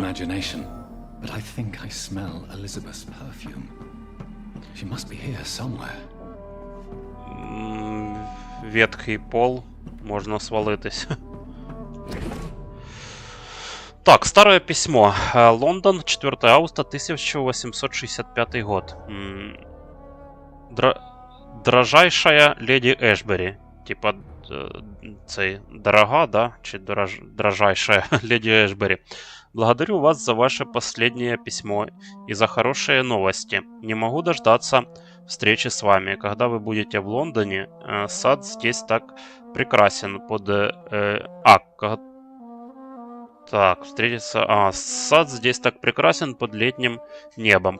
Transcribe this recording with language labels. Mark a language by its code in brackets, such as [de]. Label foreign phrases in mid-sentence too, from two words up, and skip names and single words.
[en] But I think I smell Elizabeth's perfume. She must be here somewhere. [ru] Ветхий пол. [uk] Можна свалитись. [ru] Так, старое письмо. Лондон, 4 августа 1865 год. Дрожайшая леди Эшбери. Типа, [uk] цей, дорога, да? [ru] Чи дрожайшая леди Эшбери. Благодарю вас за ваше последнее письмо и за хорошие новости. Не могу дождаться встречи с вами. Когда вы будете в Лондоне, сад здесь так прекрасен под... сад здесь так прекрасен под летним небом.